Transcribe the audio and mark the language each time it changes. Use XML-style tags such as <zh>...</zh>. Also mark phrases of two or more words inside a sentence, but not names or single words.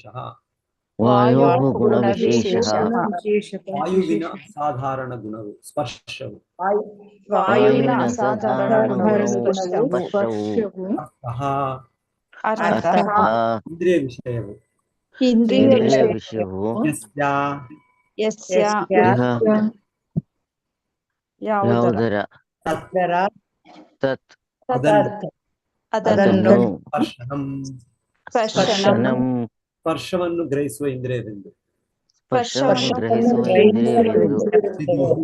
<sa>ವಾಯೋಃ ಗುಣವಿಶೇಷಃ</sa> <kn>ವಾಯುವಿನ ಅಸಾಧಾರಣ ಗುಣವು ಸ್ಪರ್ಶವು ವಾಯುವಿನ ಅಸಾಧಾರಣ ಗುಣವು ಸ್ಪರ್ಶವು</kn> <sa>ಅರ್ಥಃ ಅರ್ಥಃ</sa> <kn>ಇಂದ್ರಿಯ ವಿಷಯವು ಇಂದ್ರಿಯ ಇಂದ್ರಿಯ ವಿಷಯ ವಿಷಯವು</kn> <sa>ಯಸ್ಯ ಯಸ್ಯ ಇಹ</sa> <kn>ಯಾವುದರ ಯಾವುದರ</kn> <sa>ತತ್ ತತ್</sa> <kn>ಅದನ್ನು ಅದನ್ನು</kn> <sa>ಸ್ಪರ್ಶನಂ ಸ್ಪರ್ಶನಂ</sa> <kn>ಸ್ಪರ್ಶವನ್ನು ಗ್ರಹಿಸುವ ಇಂದ್ರಿಯವೆಂದು ಸ್ಪರ್ಶವನ್ನು ಗ್ರಹಿಸುವ ಇಂದ್ರಿಯವೆಂದು</kn> <sa>ವಿದುಹು</sa>